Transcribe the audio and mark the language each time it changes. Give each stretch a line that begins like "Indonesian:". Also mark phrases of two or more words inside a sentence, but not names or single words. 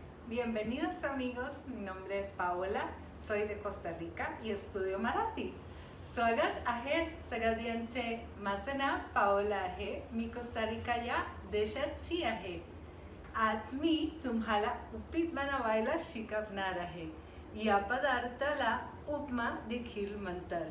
Spanish: Bienvenidos amigos, mi nombre es Paola, soy de Costa Rica y estudio Marathi.
Marathi: स्वागत आहे सगळ्यांचे. माझं नाव पाओला आहे. मी कोस्टा रिका या देशाची आहे. आज मी तुम्हाला उपीट बनवायला शिकवणार आहे. या पदार्थाला उपमा देखील म्हणतात.